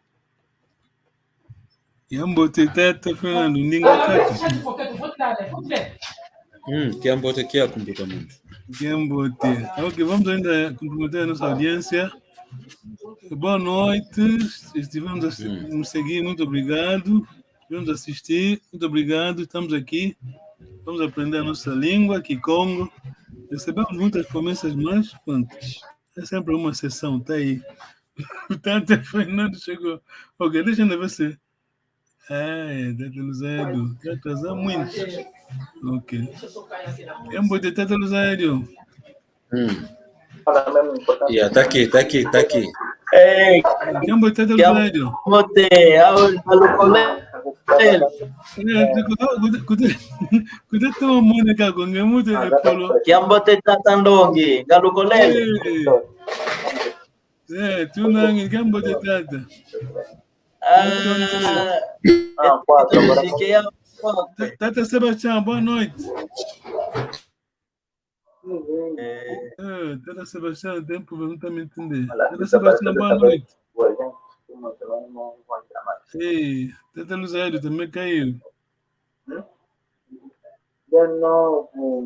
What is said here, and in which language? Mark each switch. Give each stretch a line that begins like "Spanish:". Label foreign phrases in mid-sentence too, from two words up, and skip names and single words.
Kongo: Yambote tata Fernando, ninga tata.
Portuguese: Yambote aqui é completamente.
Kongo: Yambote.
Portuguese: Ok, vamos ainda cumprimentar a nossa audiência. Boa noite. Estivemos a nos seguir, muito obrigado. Estivemos a assistir, muito obrigado. Estamos aqui. Vamos aprender a nossa língua, Kikongo. Recebemos muitas promessas, mas quantas? É sempre uma sessão, tá aí. O Tata Fernando chegou. Ok, deixa eu ver se. Tata Luzério. Já atrasou muito.
Kongo: Ok. Yambote Tata Luzério.
Portuguese: Tá aqui. Ei,
Kongo: Yambote Tata Luzério. Yambote, Kuda tuma mone ka gonge mute polo. Yambote tatandongi, galukolele. Tunangi Yambote Tata.
Portuguese: Tata Sebastião, boa noite. Tata Sebastião, tempo não está me entender. Tata Sebastião, boa noite. Ei, Tata Luzério também caiu. De novo.